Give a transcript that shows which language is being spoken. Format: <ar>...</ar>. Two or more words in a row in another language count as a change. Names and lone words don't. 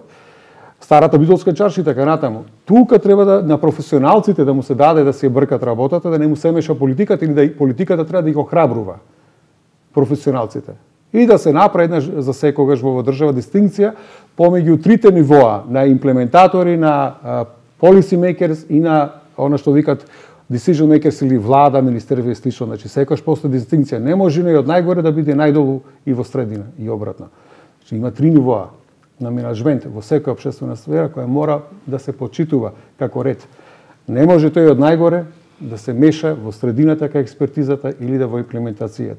<mk>Старата битолска чарши и така натаму. Тука треба на професионалците да му се даде да си бркат работата, да не му се меша политиката или да политиката треба да ги охрабрува професионалците. И да се направи една за секогаш во држава дистинкција помеѓу трите нивоа на имплементатори, на</mk> <en>policy makers</en> <mk>и на она што викат</mk> <en>decision makers</en> <mk>или влада, министерство и слично. Значи секогаш постои дистинкција. Не може и од најгоре да биде најдолу и во средина и обратно. Значи има три нивоа на менаџмент во секоја општествена сфера која мора да се почитува како ред. Не може тој од најгоре да се меша во средината кај експертизата или да во имплементацијата.</mk>